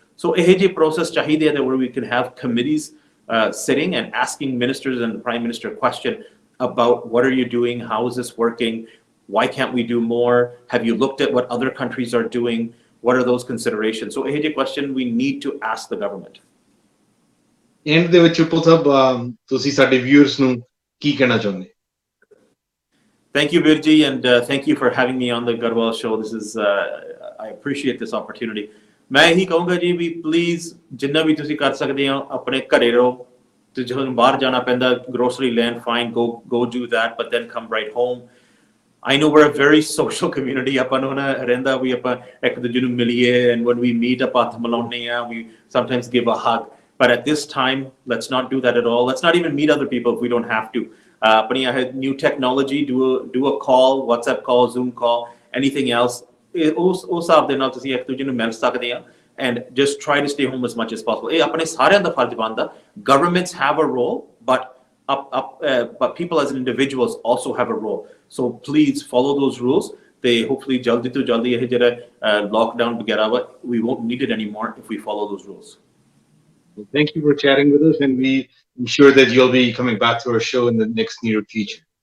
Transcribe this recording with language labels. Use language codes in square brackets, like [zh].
[en] So a process [pa] chahide [en] where we can have committees sitting and asking ministers and the Prime Minister a question about what are you doing, how is this working, why can't we do more, have you looked at what other countries are doing, what are those considerations? So a question we need to ask the government. [pa] End ਦੇ ਵਿੱਚ Uppal ਸਾਹਿਬ ਤੁਸੀਂ ਸਾਡੇ viewers ਨੂੰ ਕੀ ਕਹਿਣਾ ਚਾਹੁੰਦੇ? [en] Thank you, Virji, and thank you for having me on the Grewalz Show. This is I appreciate this opportunity. [pa] ਮੈਂ ਇਹੀ ਕਹੂੰਗਾ ਜੀ ਵੀ ਪਲੀਜ਼ ਜਿੰਨਾ ਵੀ ਤੁਸੀਂ ਕਰ ਸਕਦੇ ਹੋ ਆਪਣੇ ਘਰੇ ਰਹੋ, ਤੇ ਜਦੋਂ ਬਾਹਰ ਜਾਣਾ ਪੈਂਦਾ grocery ਲੈਣ, [en] fine, go do that, but then come right home. I know we're a very social community. [pa] ਆਪਾਂ ਨੂੰ ਨਾ ਰਹਿੰਦਾ ਵੀ ਆਪਾਂ ਇੱਕ ਦੂਜੇ ਨੂੰ ਮਿਲੀਏ, [en] and when we meet [pa] ਆਪਾਂ ਹੱਥ ਮਿਲਾਉਂਦੇ ਆ, [en] we sometimes give a hug, but at this time let's not do that at all. Let's not even meet other people if we don't have to. ਆਪਣੀ new technology, do a call, WhatsApp call, Zoom call, anything else. [pa] ਉਸ ਹਿਸਾਬ ਦੇ ਨਾਲ ਤੁਸੀਂ ਇੱਕ ਦੂਜੇ ਨੂੰ ਮਿਲ ਸਕਦੇ ਆ, [en] and just try to stay home as much as possible. [pa] ਇਹ ਆਪਣੇ ਸਾਰਿਆਂ ਦਾ ਫਰਜ਼ ਬਣਦਾ. [en] Governments have a role, but people as individuals also have a role. So please follow those rules. They hopefully [pa] jaldi to jaldi ਇਹ ਜਿਹੜਾ [en] lockdown [pa] ਵਗੈਰਾ ਵਾ, [en] we won't need it anymore if we follow those rules. Well, thank you for chatting with us, and I'm sure that you'll be coming back to our show in the next near future.